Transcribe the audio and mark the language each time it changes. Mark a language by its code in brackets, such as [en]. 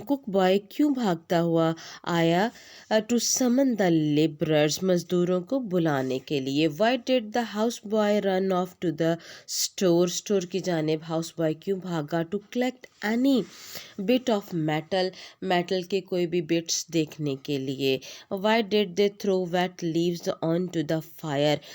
[ur] cook boy کیوں بھاگتا ہوا آیا. [en] to summon the laborers. [ur] مزدوروں کو بلانے کے لیے. [en] why did the house boy run off to the store. [ur] Store کی جانب house boy کیوں بھاگا. [en] to collect any bit of metal [ur] کے کوئی بھی bits دیکھنے کے لیے. [en] why did they throw wet leaves onto the fire.